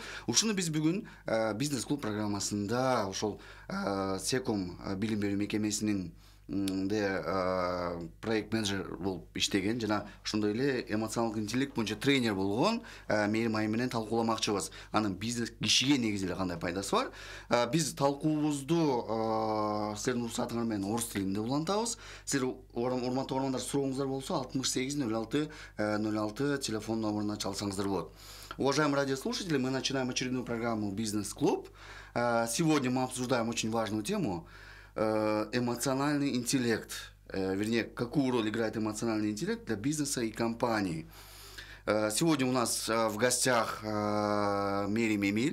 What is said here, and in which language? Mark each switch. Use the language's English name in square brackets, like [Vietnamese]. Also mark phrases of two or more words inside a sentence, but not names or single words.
[Kyrgyz] Ушуну биз бүгүн бизнес клуб программасында ошол Секом билим берүү мекемесинин проект менеджер болуп иштеген жана ошондой эле эмоционалдык интеллект боюнча тренер болгон Мерим айым менен талкууламакчыбыз. Анын бизнес кишиге негизи эле кандай пайдасы бар? Биз талкуубузду силердин уруксатыңар менен орус тилинде улантабыз. Силер урматтуу угармандар, сурооңуздар болсо 68 06 06 телефон номуруна чалсаңыздар болот. [Russian] Уважаемые радиослушатели, мы начинаем очередную программу «Бизнес-клуб». Сегодня мы обсуждаем очень важную тему – эмоциональный интеллект. Вернее, какую роль играет эмоциональный интеллект для бизнеса и компании. Сегодня у нас в гостях Мерим Эмиль.